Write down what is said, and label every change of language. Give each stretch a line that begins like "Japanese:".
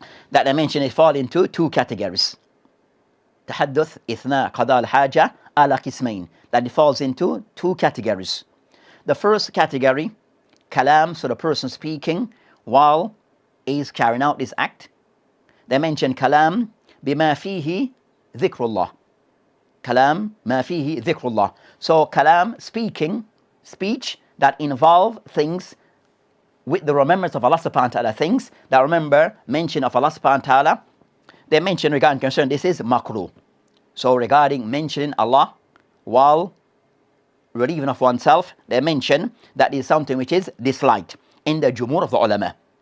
English: That I mentioned, it fall into two categories.
Arabic: تحدث إثناء قضاء الحاجة على قسمين,
English: that it falls into two categories. The first category, kalam, so the person speaking while he's carrying out this act. They mention
Arabic: kalam بما فيه ذكر الله. Kalam ما فيه ذكر الله.
English: So kalam, speaking, speech that involve things with the remembrance of Allah subhanahu wa ta'ala, things that remember mention of Allah subhanahu wa ta'ala. They mention regarding concern, this is makruh. So regarding mentioning Allah while relieving of oneself, they mention that is something which is disliked in the jumhur of the ulama.